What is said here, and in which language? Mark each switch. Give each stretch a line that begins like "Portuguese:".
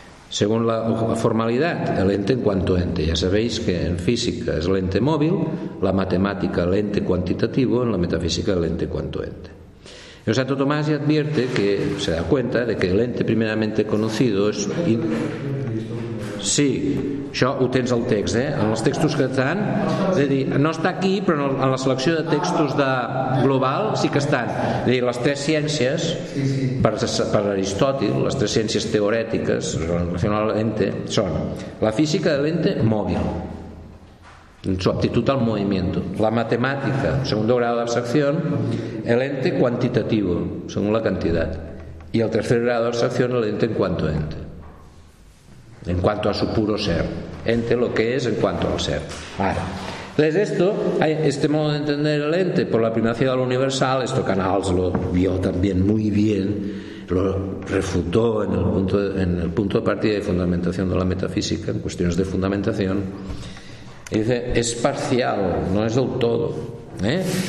Spanish: Según la formalidad, el ente en cuanto ente. Ya sabéis que en física es el ente móvil, la matemática el ente cuantitativo, en la metafísica el ente cuanto ente. Y Santo Tomás ya advierte que se da cuenta de que el ente primeramente conocido es...
Catalan: Sí, això ho tens al text, eh? En els textos que estan, és a dir, no està aquí, però en la selecció de textos de global sí que estan. És a dir, les tres ciències, per Aristòtil, les tres ciències teorètiques relacionades a l'ente, són la física de l'ente mòbil,
Spanish: en su aptitud al movimiento,
Catalan: la matemàtica, segundo grau d'abstracció, l'ente quantitativo, segons la quantitat, i el tercer grau d'abstracció, l'ente en quanto ente.
Spanish: En cuanto a su puro ser, ente lo que es en cuanto al ser. Ahora, entonces esto, este modo de entender el ente por la primacía de lo universal, esto Canals lo vio también muy bien, lo refutó en el punto de partida y fundamentación de la metafísica, en cuestiones de fundamentación, y dice, es parcial, no es del todo, ¿eh?